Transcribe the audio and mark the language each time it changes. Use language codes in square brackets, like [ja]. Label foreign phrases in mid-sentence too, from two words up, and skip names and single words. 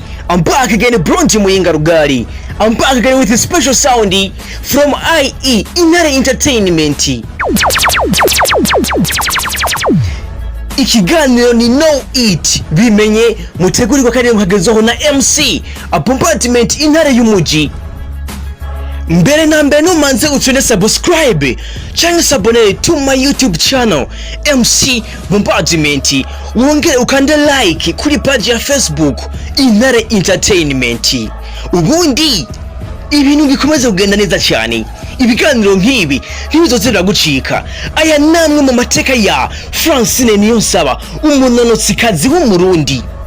[en] I'm back again, Bronte Muyinga Rugari. I'm back again with a special sound from IE Intare Entertainment. [rn] Ikiganiro ni No Eat bimenye mutegurirwa kandi muhagezeho na MC Bombardment Intare y'umuji. Mbere na mbere numanze utsone subscribe cyangwa sabone [en] to my YouTube channel [rn] MC Bombardment, wongere ukande like kuri page ya Facebook Intare Entertainment. Ubundi ibintu bikomeze kugenda neza cyane, ibiganiro nk'ibi ntibizozera gucika. Aya namwe mu mateka ya Francine NIYONSABA, umunanotsikazi w'umurundi.